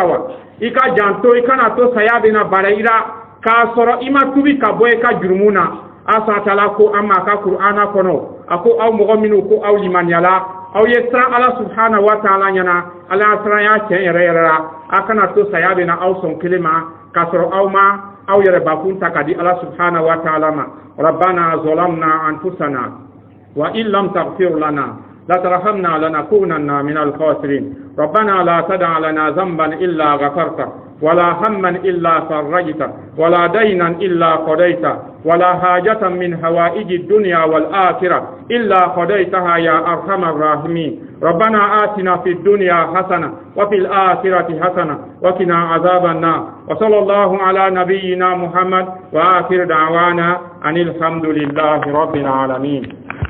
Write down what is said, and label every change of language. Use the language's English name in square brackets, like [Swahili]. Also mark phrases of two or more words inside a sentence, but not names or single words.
[Bambara] wa i ka janto i kana to saya bɛna bara i la k'a sɔrɔ i ma tubi ka bɔ i ka jurumu na asatala ko an ma a ka kur'ana kɔnɔ a ko aw mɔgɔ minnu ko aw limaniyala aw ye siran ala [Arabic] سبحانه وتعالى [Bambara] ɲɛna ala y'a siran y'a tiɲɛ yɛrɛ yɛrɛ la a kana to saya bɛ na aw sɔn kelen ma k'a sɔrɔ aw ma aw yɛrɛ bakun ta ka di ala [Arabic] سبحانه وتعالى [Bambara] ma rabbana [Arabic] ظلمنا أنفسنا وإن لم تغفر لنا لترحمنا لنكونن من الخاسرين ربنا لا تدع لنا ذنبا إلا غفرته ولا هما إلا فرجته ولا دينا إلا قضيته ولا حاجة من حوائج الدنيا والآخرة إلا قضيتها يا أرحم الراحمين ربنا آتنا في الدنيا حسنة وفي الآخرة حسنة وقنا عذاب النار وصلى الله على نبينا محمد وآخر دعوانا أن الحمد لله رب العالمين